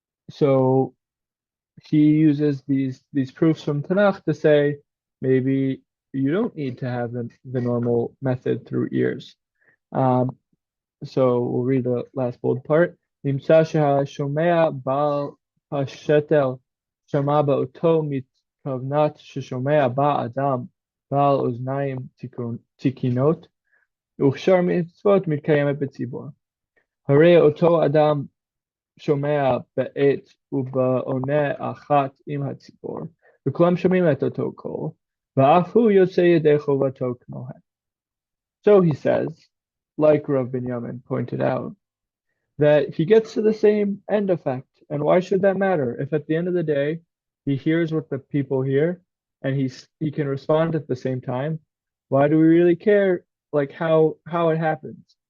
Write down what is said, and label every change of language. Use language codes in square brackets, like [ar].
[en] So he uses these proofs from Tanakh to say maybe you don't need to have the normal method through ears. So we'll read the last bold part. [he] נמצא שהשומע בעל השתל שמע באותו מתכוונת ששומע בא אדם בעל אוזניים תקינות וכשאר מצוות מתקיימת בציבור. הרי אותו אדם שומע בעת ובעונה אחת עם הציבור, וכולם שומעים את אותו קול, ואף הוא יוצא ידי חובתו כמוהם. [en] So he says, like Rav Binyamin pointed out, that he gets to the same end effect. And why should that matter? If at the end of the day, he hears what the people hear and he can respond at the same time, why do we really care like how it happens?